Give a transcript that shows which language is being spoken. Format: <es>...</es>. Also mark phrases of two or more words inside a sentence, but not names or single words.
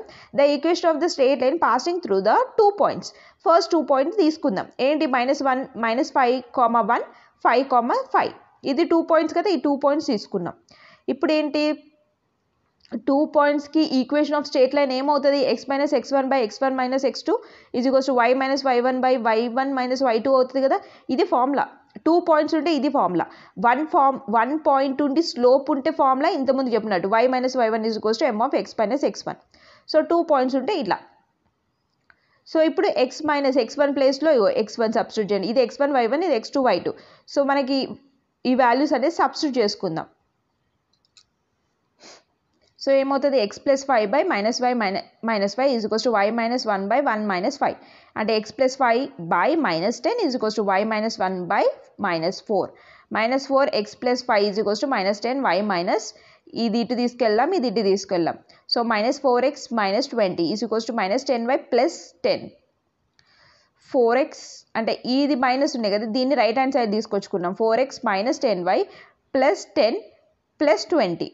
<en>the equation of the straight line passing through the 2 points. first 2 points</en> <te>తీసుకుందాం. ఏంటి -1 -5,1 5,5. ఇది 2 పాయింట్స్ కదా, ఈ 2 పాయింట్స్ తీసుకున్నాం. ఇప్పుడు ఏంటి 2 పాయింట్స్కి</te> <en>equation of straight line</en> <te>ఏమవుతుంది, x - x1 / x1 - x2 = y - y1 / y1 - y2 అవుతుంది కదా. ఇది ఫార్ములా. 2 పాయింట్స్ ఉంటే ఇది ఫార్ములా. 1 పాయింట్ ఉండి స్లోప్ ఉంటే ఫార్ములా ఇంతకుముందు చెప్పినట్టు y - y1 = m of x - x1. సో 2 పాయింట్స్ ఉంటే ఇట్లా. సో ఇప్పుడు x - x1 ప్లేస్లో x1 సబ్స్టిట్యూట్ చేయండి. ఇది x1 y1, ఇది x2 y2. సో మనకి ఈ వాల్యూస్ అనేది సబ్స్టిట్యూట్ చేసుకుందాం. సో ఏమవుతుంది x + 5 / -y - y = y - 1/1 - 5. అంటే x + 5 / -10 = y - 1/-4. -4 x + 5 = -10 y - ఇది ఇటు తీసుకెళ్దాం, ఇది ఇటు తీసుకెళ్దాం. సో -4x - 20 = -10y + 10. 4x అంటే ఇది మైనస్ ఉన్నాయి కదా, దీన్ని</te> <en>right hand side</en> <te>తీసుకొచ్చుకున్నాం. 4x - 10y + 10 + 20.</te>